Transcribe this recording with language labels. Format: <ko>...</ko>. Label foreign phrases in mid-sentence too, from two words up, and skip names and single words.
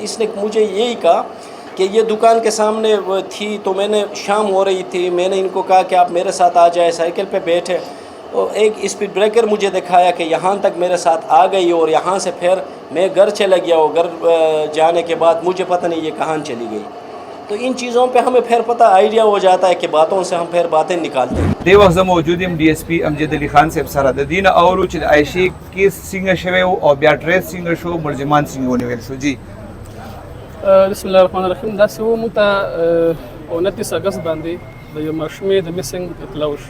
<ur>اس نے مجھے یہی کہا کہ یہ دکان کے سامنے تھی، تو میں نے شام ہو رہی تھی، میں نے ان کو کہا کہ آپ میرے ساتھ آ جائیں، سائیکل پہ بیٹھے، اور ایک اسپیڈ بریکر مجھے دکھایا کہ یہاں تک میرے ساتھ آ گئی، اور یہاں سے پھر میں گھر چلا گیا، اور گھر جانے کے بعد مجھے پتہ نہیں یہ کہاں چلی گئی. تو ان چیزوں پہ ہمیں پھر پتہ آئیڈیا ہو جاتا ہے کہ باتوں سے ہم پھر باتیں نکالتے ہیں.</ur> <ps>دی وخت موجود یم ڈی ایس پی امجد علی خان صاحب سره د دین اولو چې عائشې کیس څنګه شوی او بیا ټریس څنګه شو، ملزمان څنګه ونیول شو. جی</ps> <ar>بسم الله الرحمن الرحیم.</ar> <ps>داسې و موږ ته 29 اګست باندې د یو ماشومې د مسنګ اطلاع وشو.</ps>